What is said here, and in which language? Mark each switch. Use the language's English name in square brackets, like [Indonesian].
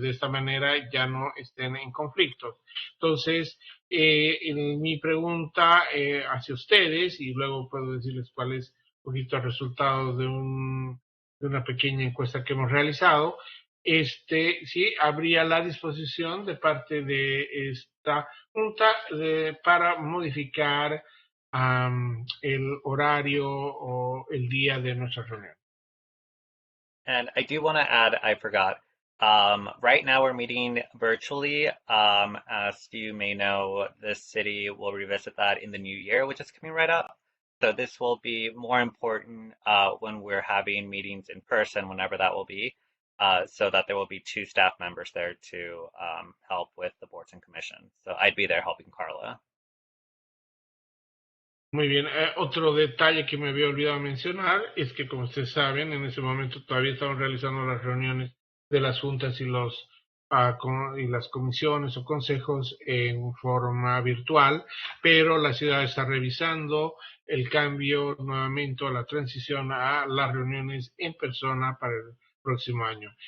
[Spanish] De esta manera ya no estén en conflicto. Entonces, mi pregunta hacia ustedes, y luego puedo decirles cuál es un poquito el resultado de una pequeña encuesta que hemos realizado, sí, habría la disposición de parte de esta junta para modificar el horario o el día de nuestra reunión. [English] And I do want to add, I forgot, right now we're meeting virtually. As you may know, the city will revisit that in the new year, which is coming right up. So this will be more important when we're having meetings in person, whenever that will be, so that there will be 2 staff members there to help with the boards and commissions. So I'd be there helping Carla. [Spanish] Muy bien, otro detalle que me había olvidado mencionar es que, como ustedes saben, en ese momento todavía estamos realizando las reuniones de las juntas y las comisiones o consejos en forma virtual, pero la ciudad está revisando el cambio nuevamente, la transición a las reuniones en persona para el próximo año.